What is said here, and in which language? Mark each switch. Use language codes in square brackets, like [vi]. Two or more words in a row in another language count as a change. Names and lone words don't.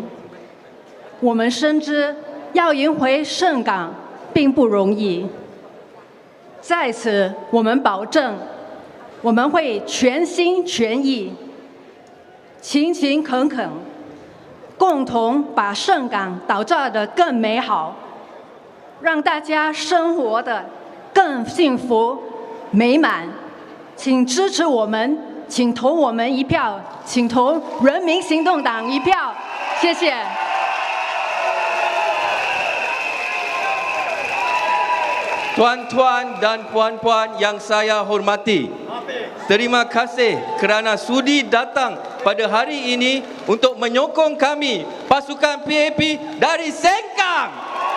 [zh] 我们深知要赢回盛港并不容易，在此我们保证，我们会全心全意、勤勤恳恳，共同把盛港打造得更美好，让大家生活的更幸福美满。请支持我们，请投我们一票，请投人民行动党一票，谢谢。 [ms] Tuan-tuan dan puan-puan yang saya hormati, terima kasih kerana sudi datang pada hari ini untuk menyokong kami, pasukan PAP dari Sengkang.